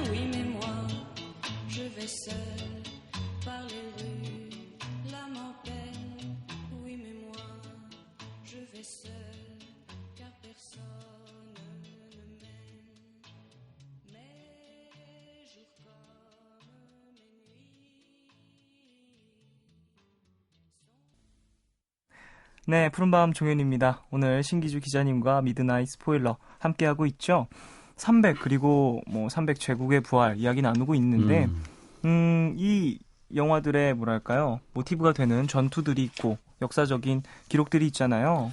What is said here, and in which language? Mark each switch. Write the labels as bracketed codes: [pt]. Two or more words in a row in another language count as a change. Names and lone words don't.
[fr] Oui, mais moi, je vais seul par les rues, l'âme en peine. Oui, mais moi, je vais seul, car personne ne m'aime. Mes jours comme mes nuits. [ko] 네, 푸른밤 종현입니다. 오늘 신기주 기자님과 미드나잇 스포일러 함께하고 있죠. 300 그리고 뭐 300 제국의 부활 이야기 나누고 있는데 이 영화들의 뭐랄까요 모티브가 되는 전투들이 있고 역사적인 기록들이 있잖아요.